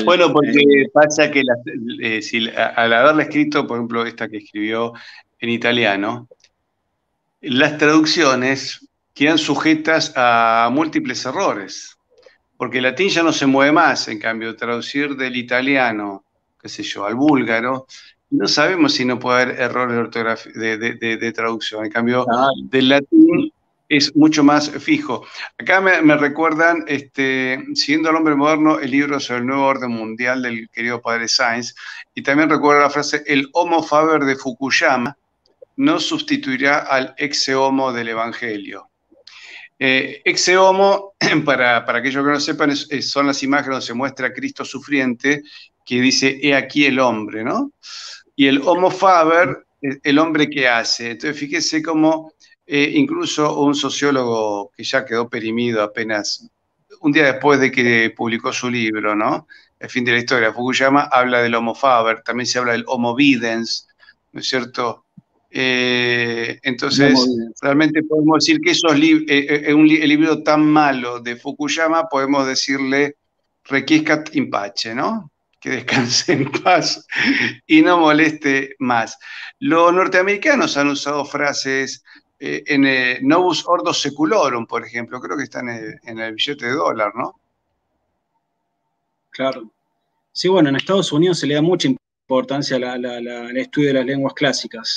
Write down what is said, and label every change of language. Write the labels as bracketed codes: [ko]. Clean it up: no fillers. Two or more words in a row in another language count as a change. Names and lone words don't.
[es] Bueno, porque pasa que al haberla escrito, por ejemplo, esta que escribió en italiano, las traducciones quedan sujetas a múltiples errores, porque el latín ya no se mueve más, en cambio, traducir del italiano, qué sé yo, al búlgaro, no sabemos si no puede haber errores de traducción, en cambio, del latín es mucho más fijo. Acá me recuerdan, Siguiendo al hombre moderno, el libro sobre el nuevo orden mundial del querido padre Sáenz, y también recuerdo la frase, el [la] Homo Faber [es] de Fukuyama no sustituirá al [la] ex homo [es] del Evangelio. [la] Ex homo, [es] para aquellos que no sepan, son las imágenes donde se muestra a Cristo sufriente, que dice, he aquí el hombre, ¿no? Y el [la] Homo Faber, [es] el hombre que hace. Entonces, fíjese cómo incluso un sociólogo que ya quedó perimido apenas un día después de que publicó su libro, ¿no? El fin de la historia, Fukuyama habla del [la] Homo Faber, [es] también se habla del Homo Videns, ¿no es cierto? Entonces, realmente podemos decir que el libro tan malo de Fukuyama, podemos decirle [la] requiescat in pace, [es] ¿no? Que descanse en paz y no moleste más. Los norteamericanos han usado frases en [la] Novus Ordo Seculorum, [es] por ejemplo, creo que están en el billete de dólar, ¿no? Claro. Sí, bueno, en Estados Unidos se le da mucha importancia al estudio de las lenguas clásicas.